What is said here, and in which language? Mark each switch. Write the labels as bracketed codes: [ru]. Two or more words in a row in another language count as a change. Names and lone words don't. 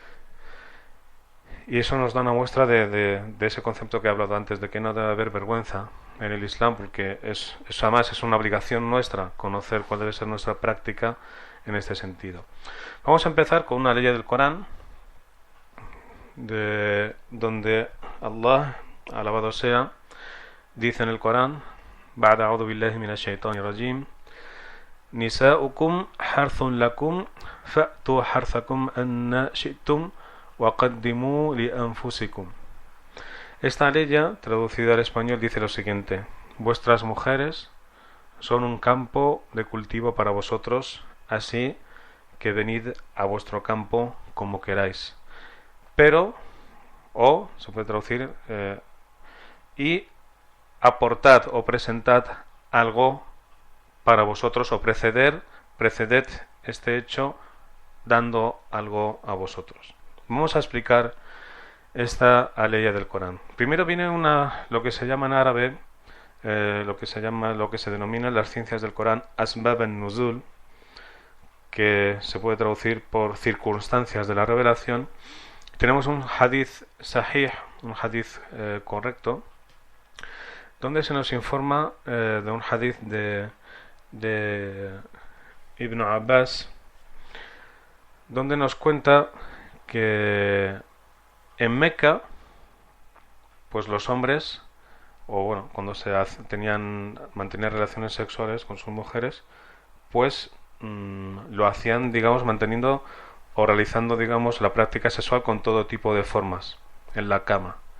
[es] Y eso nos da una muestra de ese concepto que he hablado antes, de que no debe haber vergüenza en el Islam, porque eso además es una obligación nuestra, conocer cuál debe ser nuestra práctica en este sentido. Vamos a empezar con una ley del Corán, donde Allah, alabado sea, dice en el Corán: [ar] بعد أعوذ بالله من الشيطان الرجيم، نساؤكم حرث لكم فأتوا حرثكم أنى شئتم وقدموا لأنفسكم. [es] Esta ley, traducida al español, dice lo siguiente: vuestras mujeres son un campo de cultivo para vosotros, así que venid a vuestro campo como queráis. Pero, o se puede traducir, y aportad o presentad algo para vosotros, o preceded este hecho dando algo a vosotros. Vamos a explicar esta aleya del Corán. Primero viene lo que se llama en árabe, lo que se denomina en las ciencias del Corán [ar] أسباب النزول, [es] que se puede traducir por circunstancias de la revelación. Tenemos un [ar] حديث صحيح, [es] un hadith correcto, donde se nos informa de un hadith de Ibn Abbas, donde nos cuenta que en Meca, pues los hombres, o bueno, cuando mantenían relaciones sexuales con sus mujeres, pues lo hacían, digamos, manteniendo o realizando, digamos, la práctica sexual con todo tipo de formas en la cama.